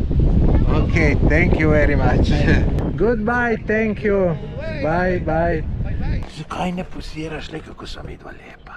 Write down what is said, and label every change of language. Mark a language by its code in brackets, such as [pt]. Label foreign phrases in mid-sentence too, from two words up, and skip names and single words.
[en] Okay, thank you very much. Goodbye, thank you. Bye, bye. [sl] Zakaj ne poziraš, le kako so vidva lepa?